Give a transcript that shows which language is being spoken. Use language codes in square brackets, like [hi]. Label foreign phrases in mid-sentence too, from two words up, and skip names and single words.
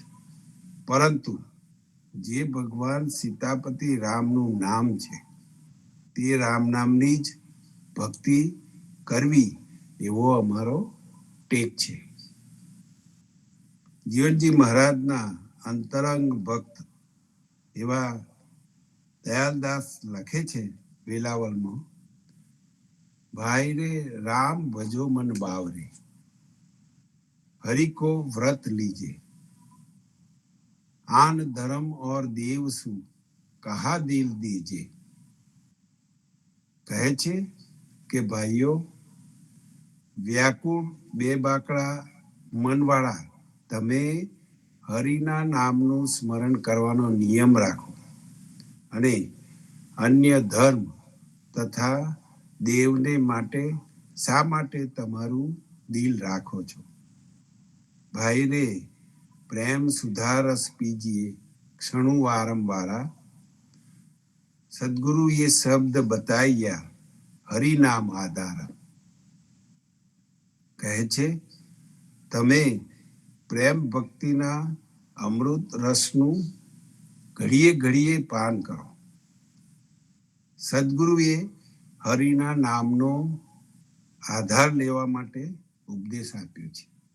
[gu] પરંતુ જે ભગવાન સીતાપતિ રામનું નામ છે, તે રામ નામની જ ભક્તિ કરવી એવો અમારો ટેક છે. જીવનજી મહારાજના અંતરંગ ભક્ત એવા દયાલદાસ લખે છે વેલાવલમાં, [hi] भाई रे राम भजो मन बावरे, हरि को व्रत लीजे, आन धर्म और देव सु कहा दिल दीजे. [gu] કહે છે કે ભાઈઓ, વ્યાકુળ બે બાકડા મનવાળા તમે હરિના નામનું સ્મરણ કરવાનો નિયમ રાખો, અને અન્ય ધર્મ તથા દેવને માટે શા માટે તમારું દિલ રાખો છો? ભાઈ રે, [hi] प्रेम सुधारस पीजिए क्षणु वारंवारा। सदगुरु ये शब्द बताया हरि नाम आधार। [gu] કહે છે તમે પ્રેમ ભક્તિના અમૃત રસનું ઘડીએ ઘડીએ પાન કરો. સદગુરુએ હરિના નામનો આધાર લેવા માટે ઉપદેશ આપ્યો છે.